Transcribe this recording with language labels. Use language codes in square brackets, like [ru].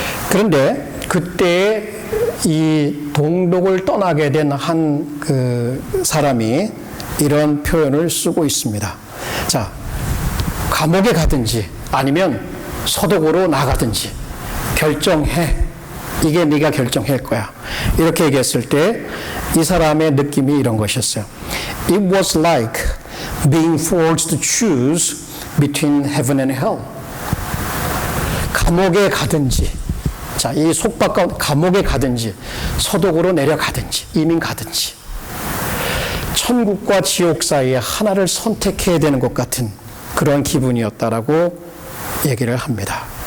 [ko] 그런데 그때 이 동독을 떠나게 된 한 그 사람이 이런 표현을 쓰고 있습니다. 자, 감옥에 가든지 아니면 서독으로 나가든지 결정해. 이게 네가 결정할 거야. 이렇게 얘기했을 때 이 사람의 느낌이 이런 것이었어요. [en] It was like being forced to choose between heaven and hell. [ko] 감옥에 가든지, 자, 이 속박과 감옥에 가든지, 서독으로 내려가든지, 이민 가든지, 천국과 지옥 사이에 하나를 선택해야 되는 것 같은 그런 기분이었다라고 얘기를 합니다.